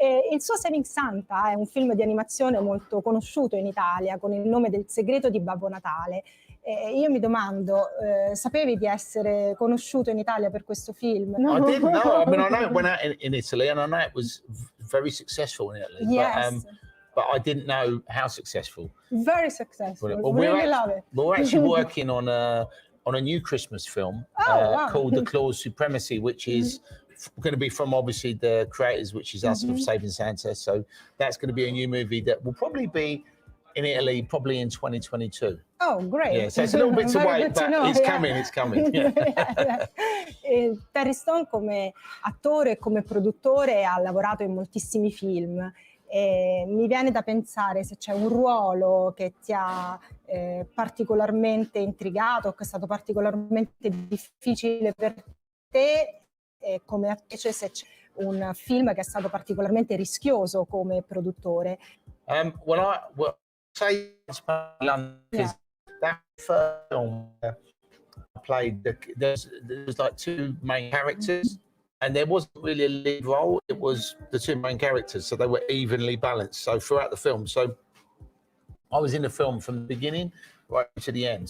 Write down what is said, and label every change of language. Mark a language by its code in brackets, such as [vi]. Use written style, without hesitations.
[it] Il suo Saving Santa è un film di animazione molto conosciuto in Italia con il nome del segreto di Babbo Natale. Io mi domando, sapevi di essere conosciuto in Italia per questo film? [en] No. I didn't know. I mean, I know it went out in Italy, and I know it was very successful in Italy. Yes. But I didn't know how successful. Very successful. Well, really love it. We're actually working on a new Christmas film wow. called The Claus Supremacy, which is going to be from obviously the creators, which is us of Saving Santa. So that's going to be a new movie that will probably be in Italy, probably in 2022. Oh, great. Yeah, so it's a little bit to wait, but it's coming. Yeah. [it] Terry Stone come attore e come produttore ha lavorato in moltissimi film. Mi viene da pensare se c'è un ruolo che ti ha particolarmente intrigato, che è stato particolarmente difficile per te, e come invece se c'è un film che è stato particolarmente rischioso come produttore. [en] Well, I say London because that first film I played, there's like two main characters. And there wasn't really a lead role, it was the two main characters, so they were evenly balanced. So throughout the film, so I was in the film from the beginning right to the end.